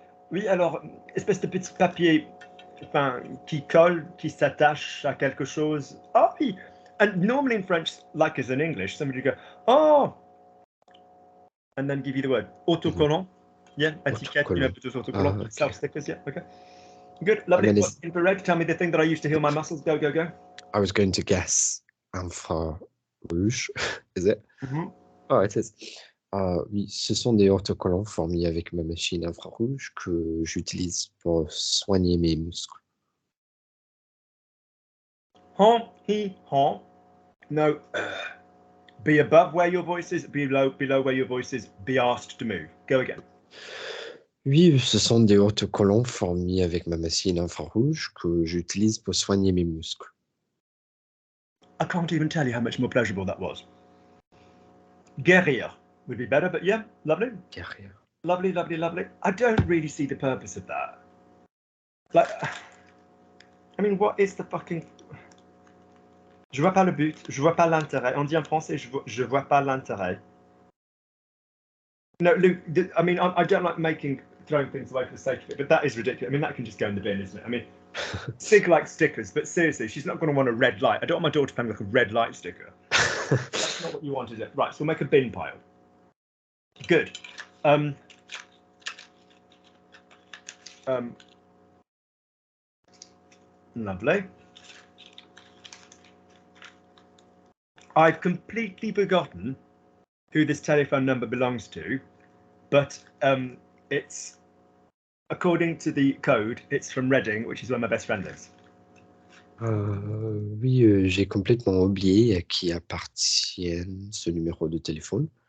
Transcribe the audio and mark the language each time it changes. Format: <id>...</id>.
<fr>Oui, alors, espèce de petit papier qui colle, qui s'attache à quelque chose. Oh, oui.</fr> <en>And normally in French, like as in English, somebody would go, oh, and then give you the word autocollant. Yeah, etiquette, you know, autocollant, self-stickers, yeah, okay. Good, lovely. Infrared, tell me the thing that I use to heal my muscles. Go. I was going to guess infrarouge, is it? Mm-hmm. Oh, it is.</en> <fr>Oui, ce sont des autocollants fournis avec ma machine infrarouge que j'utilise pour soigner mes muscles.</fr> <en>No. Be above where your voice is, below where your voice is, be asked to move. Go again.</en> <fr>Oui, ce sont des autocollants fournis avec ma machine infrarouge que j'utilise pour soigner mes muscles.</fr> <en>I can't even tell you how much more pleasurable that was. Guerrier would be better, but yeah, lovely.</en> <fr>Guerrier.</fr> <en>Lovely, lovely, lovely. I don't really see the purpose of that. Like, I mean, what is the fucking...</en> <fr>Je vois pas le but, je vois pas l'intérêt. On dit en français, je vois pas l'intérêt.</fr> <en>No, Luke, I mean, I don't like throwing things away for the sake of it, but that is ridiculous. I mean, that can just go in the bin, isn't it? I mean, Sig likes stickers, but seriously, she's not going to want a red light. I don't want my daughter playing like a red light sticker. That's not what you want, is it? Right, so we'll make a bin pile. Good. Lovely. I've completely forgotten who this telephone number belongs to, but it's, according to the code, it's from Reading, which is where my best friend lives.</en> <fr>Oui, j'ai complètement oublié à qui appartient ce numéro de téléphone.</fr>